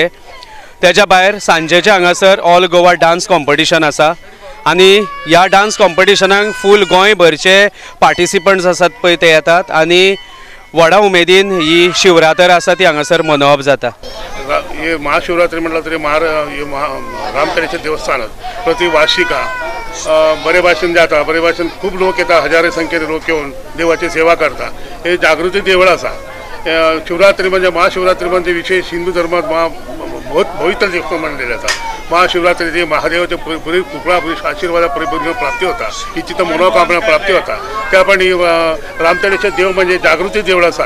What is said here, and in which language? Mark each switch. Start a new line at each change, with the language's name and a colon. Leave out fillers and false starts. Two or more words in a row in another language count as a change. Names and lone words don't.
Konkani: त्याच्या भायर सांजेचे हांगासर
English: All Goa dance competition
Konkani: आसा आणि ह्या डान्स कॉम्पिटिशनाक फूल गोंयभरचे पार्टिसिपंट्स आसात पळय ते येतात आणि व्हडा उमेदीन ही शिवरात्र आसा ती हांगासर मनोवप जाता। हे महाशिवरात्री म्हटलं तरी रामतळेचे देवस्थान प्रति वार्षिका बरे भाशेन जाता। बरे भाशेन खूप लोक येतात हजारे संख्येने लोक येऊन देवाची सेवा करता। हे जागृती देवळ आसा। शिवरात्री म्हणजे महाशिवरात्री म्हणजे विशेष हिंदू धर्मात बहुत पवित्र दिवस मानलेले आसा। महाशिवरात्री महादेवाचे पुरी कृपा आशीर्वाद परिपूर्ण प्राप्ती होता। ही चित्त मनोकामना प्राप्ती होता। त्या पण रामतळेचे देव म्हणजे जागृती देवळ आसा।